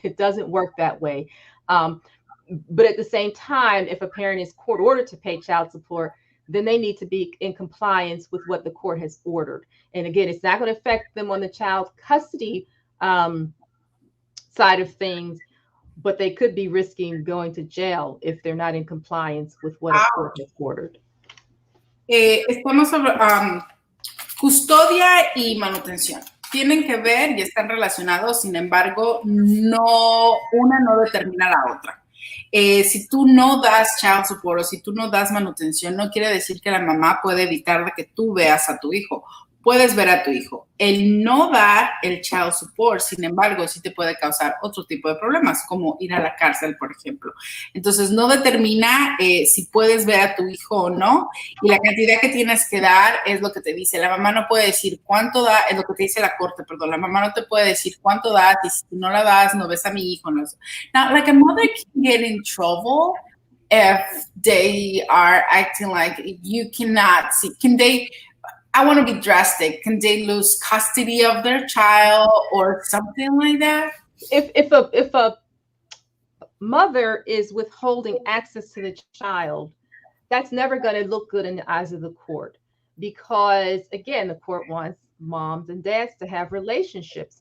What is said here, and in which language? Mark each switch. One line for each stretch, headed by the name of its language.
English: It doesn't work that way. But at the same time, if a parent is court ordered to pay child support, then they need to be in compliance with what the court has ordered. And again, it's not going to affect them on the child custody side of things, but they could be risking going to jail if they're not in compliance with what a court has ordered.
Spanish: Estamos sobre custodia y manutención. Tienen que ver y están relacionados, sin embargo, una no determina la otra. Si tú no das child support o si tú no das manutención, no quiere decir que la mamá puede evitar que tú veas a tu hijo. Puedes ver a tu hijo. El no dar el child support, sin embargo, sí te puede causar otro tipo de problemas, como ir a la cárcel, por ejemplo. Entonces, no determina si puedes ver a tu hijo o no, y la cantidad que tienes que dar es lo que te dice. La mamá no puede decir cuánto da, es lo que te dice la corte, perdón. La mamá no te puede decir cuánto das, y si no la das, no ves a mi hijo. No.
English: Now, like a mother can get in trouble if they are acting like you cannot see. I want to be drastic. Can they lose custody of their child or something like that? If a mother is withholding access to the child, that's never going to look good in the eyes of the court, because again, the court wants moms and dads to have relationships.